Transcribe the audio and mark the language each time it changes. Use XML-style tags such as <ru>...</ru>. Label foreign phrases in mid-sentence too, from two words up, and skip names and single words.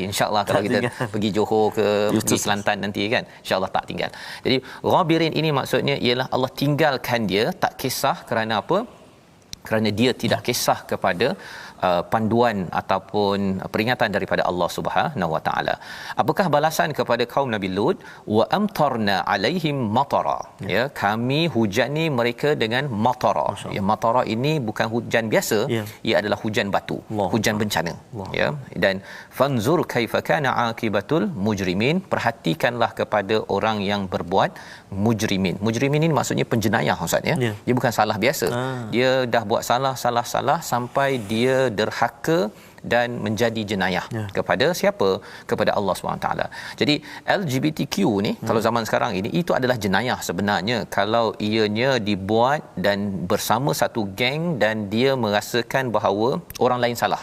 <ar>إن شاء الله</ar> <ms>kalau kita pergi Johor ke pergi Kelantan nanti kan,</ms> <ar>إن شاء الله</ar> <ms>tak tinggal. Jadi ghabirin ini maksudnya ialah Allah tinggalkan dia, tak kisah kerana apa? Kerana dia tidak kisah kepada panduan ataupun peringatan daripada</ms> <ar>الله سبحانه وتعالى.</ar> <ms>Apakah balasan kepada kaum Nabi Lut?</ms> <ar>وأمطرنا عليهم مطرا.</ar> <ms>Ya, kami hujani mereka dengan matara. Ya, matara ini bukan hujan biasa, ia adalah hujan batu, hujan bencana. Ya, dan</ms> <ar>فانظر كيف كان عاقبة المجرمين.</ar> <ms>Perhatikanlah kepada orang yang berbuat mujrimin. Mujrimin ini maksudnya penjenayah Ustaz ya. Dia bukan salah biasa. Dia dah buat salah sampai dia derhaka dan menjadi jenayah kepada siapa? Kepada Allah SWT. Jadi LGBTQ ni kalau zaman sekarang ini itu adalah jenayah sebenarnya kalau ianya dibuat dan bersama satu geng dan dia merasakan bahawa orang lain salah.</ms>